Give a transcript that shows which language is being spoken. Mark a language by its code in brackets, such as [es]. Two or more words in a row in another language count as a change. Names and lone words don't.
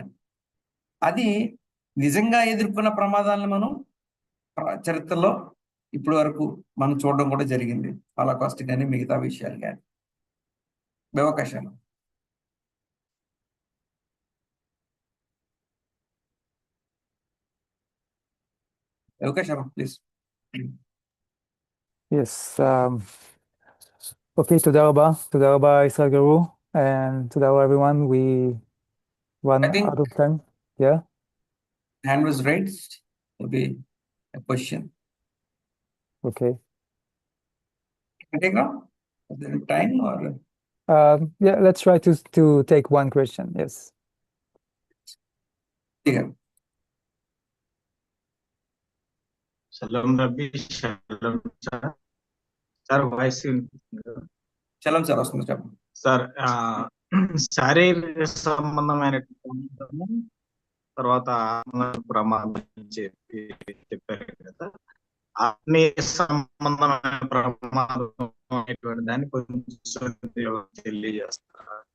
[te] అది నిజంగా ఎదుర్కొన్న ప్రమాదాలను మనం చరిత్రలో ఇప్పటి వరకు మనం చూడడం కూడా జరిగింది. హాలోకాస్ట్ కానీ మిగతా విషయాలు కానీ అవకాశాలు. అవకాశం ప్లీజ్. [en] Yes. Okay, [he] תודה רבה ישראל גרו, [en] and [he] תודה רבה [en] everyone. We run I think out of time. Yeah. hand was raised. Maybe a question. Okay. Can I take now? Is there time or? Yeah, let's try to take one question. Yes. Yeah. Shalom Rabbi, shalom sir. Sir, voice [te] చలం సార్ వస్తుంది చెప్పండి. సార్ శారీరక సంబంధమైన తర్వాత ప్రమాదం చెప్పి చెప్పారు కదా, ఆత్మీయ సంబంధమైన ప్రమాదం అనేటువంటి దాన్ని కొంచెం తెలియజేస్తారా?